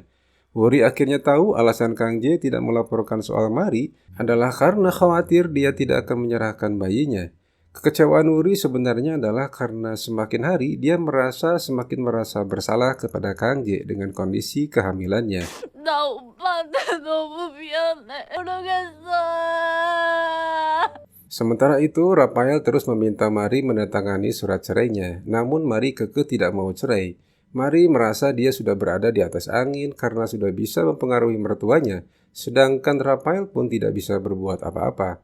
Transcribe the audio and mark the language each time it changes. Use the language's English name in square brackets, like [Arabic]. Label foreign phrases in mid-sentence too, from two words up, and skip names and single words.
[Indonesian] Wuri akhirnya tahu alasan Kang Jae tidak melaporkan soal Mari adalah karena khawatir dia tidak akan menyerahkan bayinya. Kekecewaan Wuri sebenarnya adalah karena semakin hari dia semakin merasa bersalah kepada Kang Jae dengan kondisi kehamilannya. [Korean] 나 오빠한테 너무 미안해. 모르겠어. [Indonesian] Sementara itu, Rafael terus meminta Mari menandatangani surat cerainya. Namun Mari kekeh tidak mau cerai. Mari merasa dia sudah berada di atas angin karena sudah bisa mempengaruhi mertuanya, sedangkan Rafael pun tidak bisa berbuat apa-apa.